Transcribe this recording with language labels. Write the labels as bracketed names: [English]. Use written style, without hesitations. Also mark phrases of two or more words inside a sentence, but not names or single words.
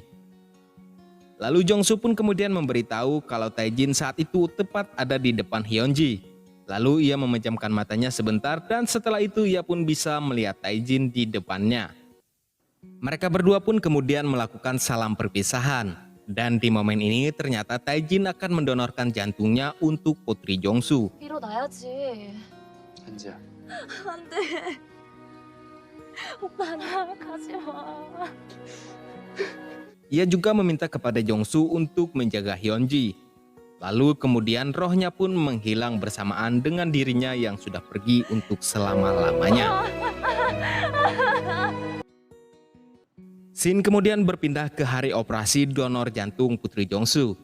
[Indonesian] Lalu Jong-soo pun kemudian memberitahu kalau Tae-jin saat itu tepat ada di depan Hyun-ji. Lalu ia memejamkan matanya sebentar dan setelah itu ia pun bisa melihat Tae-jin di depannya. Mereka berdua pun kemudian melakukan salam perpisahan. Dan di momen ini ternyata Tae-jin akan mendonorkan jantungnya untuk putri Jong-soo. [Korean] 일어나야지. 한지야. 안 돼. 오빠 나 가지 마. [Indonesian] Ia juga meminta kepada Jong-soo untuk menjaga Hyun-ji. Lalu kemudian rohnya pun menghilang bersamaan dengan dirinya yang sudah pergi untuk selama-lamanya. Scene kemudian berpindah ke hari operasi donor jantung putri Jong-soo.